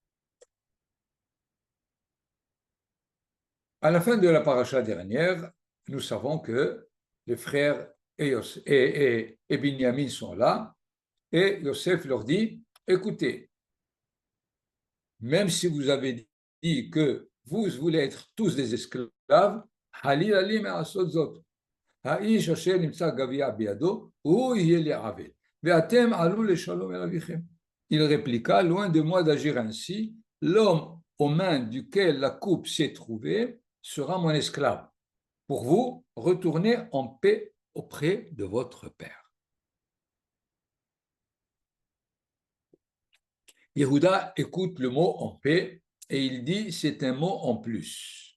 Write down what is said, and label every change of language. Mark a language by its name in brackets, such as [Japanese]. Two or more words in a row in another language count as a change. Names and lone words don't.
[French] À la fin de la paracha dernière, nous savons que les frères et Binyamin sont là, et Yosef leur dit, écoutez, même si vous avez dit que vous voulez être tous des esclaves, [Hebrew] חלילה לי מעשות האיש אשר נמצא גביע בידו, הוא יהיה לעבד, ואתם עלו לשלום אל אביכם. [French] Il répliqua, loin de moi d'agir ainsi, l'homme aux mains duquel la coupe s'est trouvée sera mon esclave. Pour vous, retournez en paix auprès de votre père. Yehuda écoute le mot en paix et il dit c'est un mot en plus.